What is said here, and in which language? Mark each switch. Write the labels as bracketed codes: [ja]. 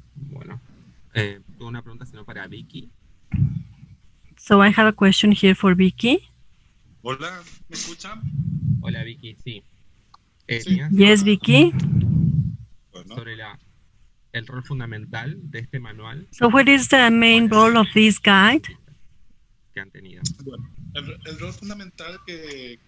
[es] Bueno, tengo una pregunta sino para Vicky. [en] So I have a question here for Vicky. [es] Hola, ¿me escuchan? Hola Vicky, sí. [en] Yes, Vicky. [es] Sobre el rol fundamental de este manual. [en] So what is the main role of this guide? [es] Que han tenido. Bueno, el rol fundamental que